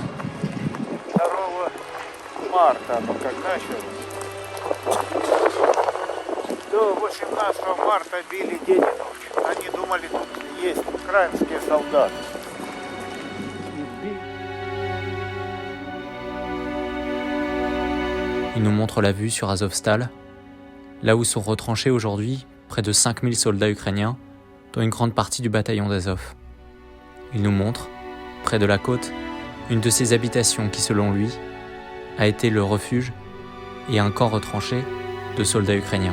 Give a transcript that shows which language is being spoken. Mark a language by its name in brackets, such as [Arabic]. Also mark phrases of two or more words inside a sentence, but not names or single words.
[Russian] 2 марта оно как началось. До 18 марта били день и ночь. Они думали, тут есть украинские солдаты. [French] Il nous montre la vue sur Azovstal, là où sont retranchés aujourd'hui près de 5000 soldats ukrainiens, dont une grande partie du bataillon d'Azov. Il nous montre, près de la côte, une de ces habitations qui, selon lui, a été le refuge et un camp retranché de soldats ukrainiens.